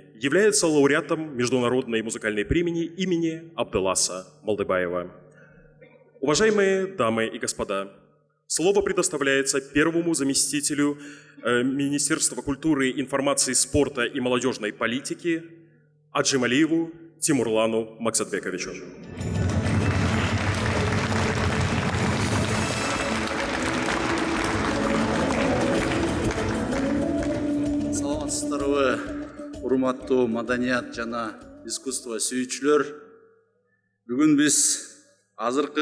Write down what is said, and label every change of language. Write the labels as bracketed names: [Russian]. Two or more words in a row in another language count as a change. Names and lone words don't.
[Russian] Является лауреатом Международной музыкальной премии имени Абдулласа Малдыбаева. Уважаемые дамы и господа, слово предоставляется первому заместителю Министерства культуры, информации, спорта и молодежной политики Аджималиеву Тимурлану Максатбековичу. [Kyrgyz] Урматтуу маданият жана искусство сүйүүчүлөр, бүгүн биз азыркы